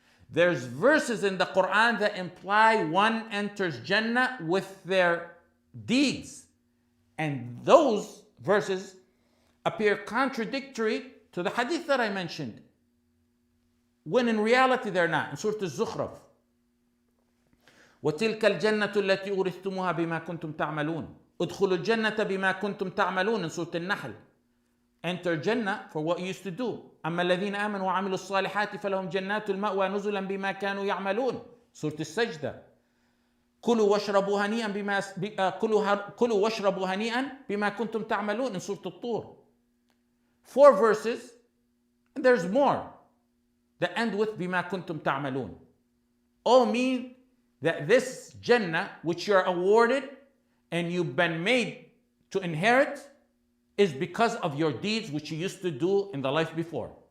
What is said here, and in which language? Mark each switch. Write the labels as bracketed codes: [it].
[en] There's verses in the Quran that imply one enters Jannah with their deeds. And those verses appear contradictory to the hadith that I mentioned, when in reality they're not. [ar] In Surah Al-Zukhruf, وَتِلْكَ الْجَنَّةُ الَّتِي أُورِثْتُمُوهَا بِمَا كُنْتُمْ تَعْمَلُونَ ادْخُلُوا الْجَنَّةَ بِمَا كُنْتُمْ تَعْمَلُونَ in Surah Al-Nahl. [en] Enter Jannah for what you used to do. [ar] أَمَّا الَّذِينَ آمَنُوا وَعَمِلُوا الصَّالِحَاتِ فَلَهُمْ جَنَّاتُ الْمَأْوَى نُزُلًا بِمَا كَانُوا يَعْمَلُونَ Surah Al-Sajdah. كُلُوا وَاشْرَبُوا هَنِيئًا بِمَا كُنْتُمْ تَعْمَلُونَ in Surah Al-Tur. [en] 4 verses, and there's more that end with [ar] بِمَا كُنْتُمْ تَعْمَلُونَ. [en] All mean that this Jannah, which you're awarded and you've been made to inherit, is because of your deeds which you used to do in the life before.